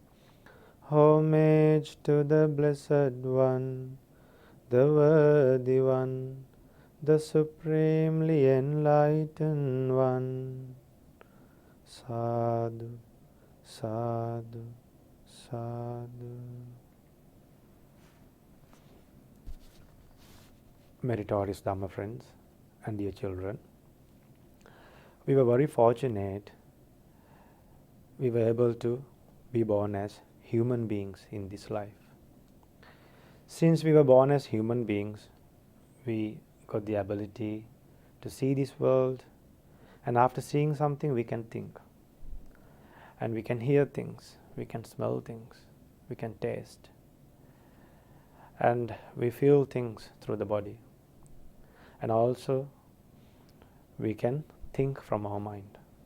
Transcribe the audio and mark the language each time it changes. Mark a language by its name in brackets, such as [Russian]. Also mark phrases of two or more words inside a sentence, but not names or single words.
[English] Homage to the Blessed One, the Worthy One, the Supremely Enlightened One. [Pali] Sadhu, sadhu, sadhu. [English] Meritorious Dhamma friends and dear children, we were very fortunate we were able to be born as human beings in this life. Since we were born as human beings, we got the ability to see this world, and after seeing something we can think, and we can hear things, we can smell things, we can taste, and we feel things through the body, and also we can think from our mind.